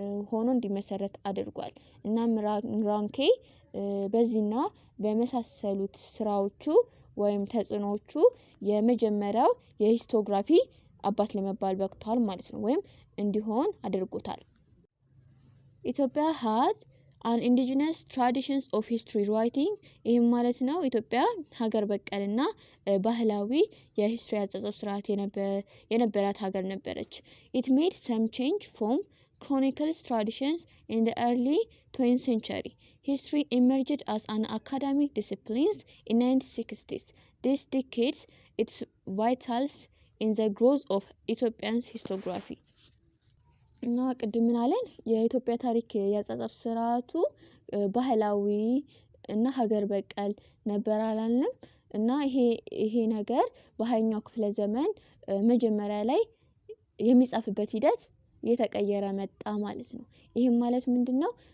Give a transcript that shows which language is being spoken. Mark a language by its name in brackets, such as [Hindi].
[Amharic] ሆኖ እንዲመሰረት አድርጓል። እናም ራንኬ በዚህና በመሳሰሉት ስራዎቹ ወይም ተጽዕኖዎቹ የመጀመሪያው የሂስቶግራፊ አባት ለመባል በቅቷል ማለት ነው። ወይም እንዲሆን አድርጎታል። ኢትዮጵያ [English] had an indigenous traditions of history writing. [Amharic] ይህም ማለት ነው ኢትዮጵያ ሀገር በቀልና ባህላዊ የሂስትሪ አጻጻፍ ስርዓት የነበራት ሀገር ነበረች። [English] It made some change from chronicles traditions in the early 20th century. History emerged as an academic discipline in 1960s. This decades its vitals in the growth of Ethiopian historiography. [Amharic] እና ቅድም ምን አለን? የኢትዮጵያ ታሪክ ያጻጻፍ ስርዓቱ ባህላዊ እና ሀገር በቀል ነበር አላልንም? እና ይሄ ነገር በሃያኛው ክፍለ ዘመን መጀመሪያ ላይ የሚጻፍበት ሂደት እየተቀየረ መጣ ማለት ነው። ይህም ማለት ምንድነው?